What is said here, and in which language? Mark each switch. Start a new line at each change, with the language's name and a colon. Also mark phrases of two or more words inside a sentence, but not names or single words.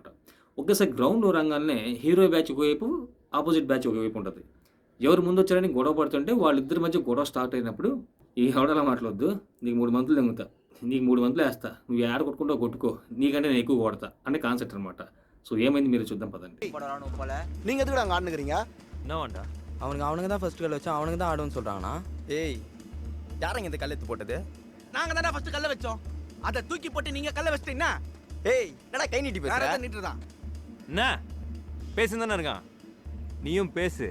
Telugu: ఒకేసారి గ్రౌండ్ రంగానే హీరో బ్యాచ్ ఒకవైపు, ఆపోజిట్ బ్యాచ్ ఒకవైపు ఉంటుంది. ఎవరు ముందు వచ్చారని గొడవ పడుతుంటే వాళ్ళిద్దరి మధ్య గొడవ స్టార్ట్ అయినప్పుడు ఈ ఎవడలా మాట్లాడొద్దు, నీకు 3 మంతులు తెంగుతా, నీకు 3 మంతులు వేస్తా, నువ్వు ఏడ కొట్టుకుంటావు కొట్టుకో, నీకంటే నేను ఎక్కువ కొడతా అనే కాన్సెప్ట్ అనమాట. సో ఏమైంది మీరు చూద్దాం పదండి.
Tamil: நீங்க எதுக்கு அங்க ஆடுனுக்கிறீங்க? என்னவாண்டா அவனுங்க தான் ஃபர்ஸ்ட் கல் வச்சா அவனுங்க தான் ஆடுன்னு சொல்றாங்கண்ணா. ஏய், யாரங்க இந்த கல் எடுத்து போட்டது? நாங்க தானே ஃபர்ஸ்ட் கல்ல வச்சோம். அத தூக்கி போட்டு நீங்க கல்ல வச்சிட்டீங்கன்னா ஏய், என்னடா கை நீட்டி பேசுற? வேற நிட்டு தான். என்ன பேசுன்னு தானே இருக்கான், நீயும் பேசு.